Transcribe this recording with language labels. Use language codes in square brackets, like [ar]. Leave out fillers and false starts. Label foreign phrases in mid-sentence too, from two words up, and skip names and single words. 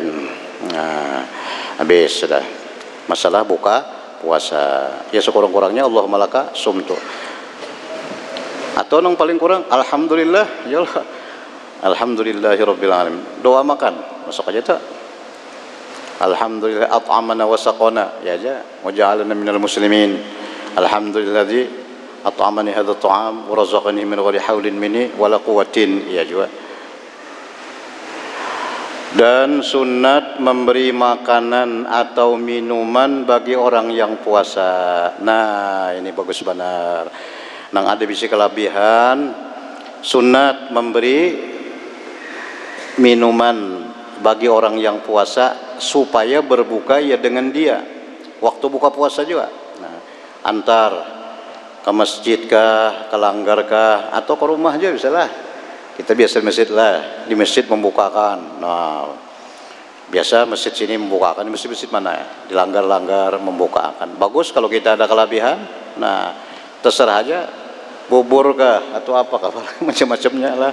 [bjn] Nah habis sudah masalah buka puasa ya, sekurang-kurangnya [ar] اللهم لك صمت, [bjn] atau nang paling kurang [ar] الحمد لله يا الله, الحمد لله رب العالمين, [bjn] doa makan masuk aja tak, [ar] الحمد لله أطعمنا وسقانا [bjn] ya aja, [ar] وجعلنا من المسلمين, الحمد لله الذي أطعمني هذا الطعام ورزقني من غير حول مني ولا قوة [bjn] ya juga. [id] Dan sunat memberi makanan atau minuman bagi orang yang puasa. [bjn] Nah ini bagus benar. Nang ada bisi kelebihan, sunat memberi minuman bagi orang yang puasa supaya berbuka ya dengan dia waktu buka puasa juga. Nah, antar ke masjid kah, ke langgar kah, atau ke rumah aja bisa lah. Kita biasa masjid lah, di masjid membukakan. Nah, biasa masjid sini membukakan, di masjid mana ya? Di langgar-langgar membukakan. Bagus kalau kita ada kelebihan. Nah, terserah aja, bubur kah atau apa kah, macam-macamnya lah.